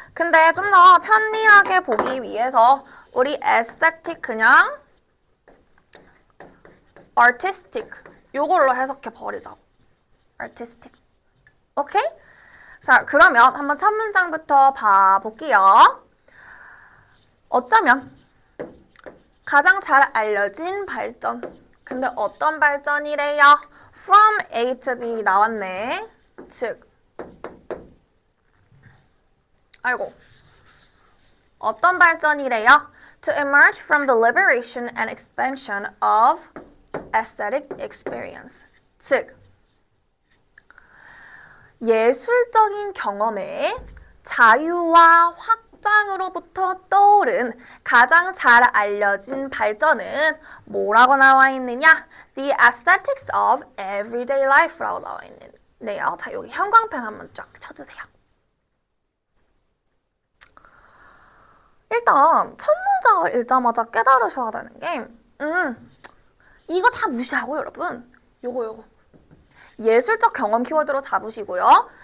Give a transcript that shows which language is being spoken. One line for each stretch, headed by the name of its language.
Korean: 근데 좀 더 편리하게 보기 위해서 우리 aesthetic 그냥 artistic 요걸로 해석해 버리자. artistic. 오케이? 자, 그러면 한번 첫 문장부터 봐볼게요. 어쩌면 가장 잘 알려진 발전. 근데 어떤 발전이래요?
English: From A to B
Korean: 나왔네. 즉 어떤 발전이래요?
English: To emerge from the liberation and expansion of aesthetic experience.
Korean: 즉, 예술적인 경험의 자유와 확장으로부터 떠오른 가장 잘 알려진 발전은 뭐라고 나와 있느냐?
English: The aesthetics of everyday life라고
Korean: 나와 있네요. 자, 여기 형광펜 한번 쫙 쳐주세요. 일단 첫 문장을 읽자마자 깨달으셔야 되는 게 이거 다 무시하고 여러분 요거 예술적 경험 키워드로 잡으시고요.